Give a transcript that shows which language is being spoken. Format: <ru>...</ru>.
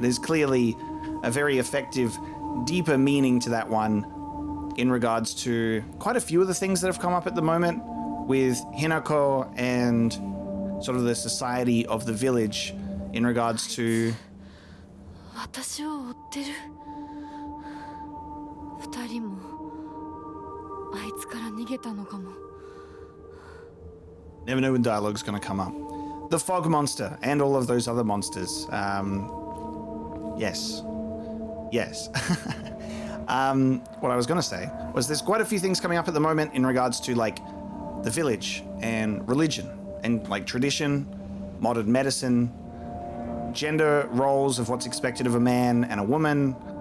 <en>There's clearly a very effective, deeper meaning to that one in regards to quite a few of the things that have come up at the moment with Hinako and sort of the society of the village in regards to</en> <ja>私を追ってる。二人もあいつから逃げたのかも。</ja> <en>Never know when dialogue's going to come up. The fog monster and all of those other monsters. Yes. What I was going to say was there's quite a few things coming up at the moment in regards to like the village and religion and like tradition, modern medicine, gender roles of what's expected of a man and a woman</en>